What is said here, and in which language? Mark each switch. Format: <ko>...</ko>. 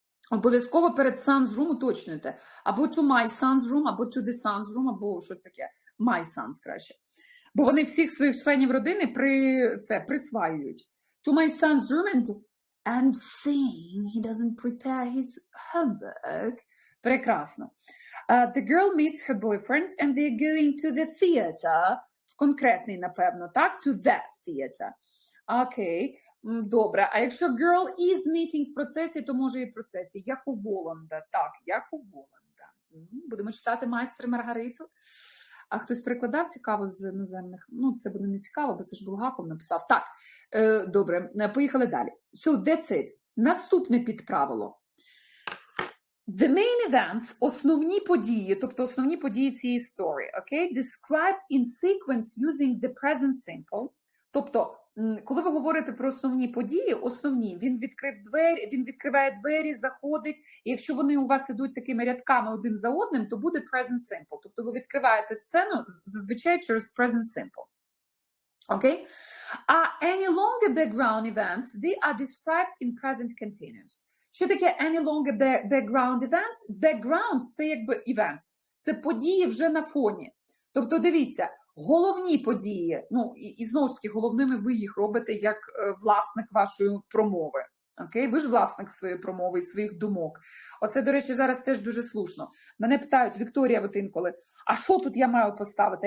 <uk>Обов'язково перед son's room уточнюйте. Або</uk> <en>to my son's room,</en> <uk>або</uk> <en>to the son's room,</en> <uk>або щось таке. My son's краще. Бо вони всіх своїх членів родини присваюють.</uk> <en>To my son's room and seeing he doesn't prepare his homework.</en> <uk>Прекрасно.</uk> <en>The girl meets her boyfriend and they're going to the theater.</en> <uk>В конкретний, напевно, так?</uk> <en>To that theater.</en> <uk>Окей, добре. А якщо</uk> <en>girl is meeting</en> <uk>в процесі, то може і в процесі. Як у Воланда. Так, як у Воланда. Будемо читати майстер Маргариту. А хтось перекладав цікаво з іноземних? Ну, це буде не цікаво, бо це ж Булгаков написав. Так, добре, поїхали далі.</uk> <en>So, that's it.</en> <uk>Наступне підправило.</uk> <en>The main events,</en> <uk>основні події, тобто основні події цієї історії,</uk> <en>okay, described in sequence using the present simple.</en> <uk>Тобто, коли ви говорите про основні події, він відкриває двері, заходить, і якщо вони у вас ідуть такими рядками один за одним, то буде present simple. Тобто ви відкриваєте сцену зазвичай через present simple.</uk> <en>Okay? Any longer background events, they are described in present continuous.</en> <uk>Що таке</uk> <en>any longer background events?</en> <uk>Background – це якби events. Це події вже на фоні. Тобто, дивіться, головні події, ну, і знову ж таки, головними ви їх робите як власник вашої промови. Окей? Ви ж власник своєї промови і своїх думок. Оце, до речі, зараз теж дуже слушно. Мене питають, Вікторія, от інколи, а що тут я маю поставити?</uk>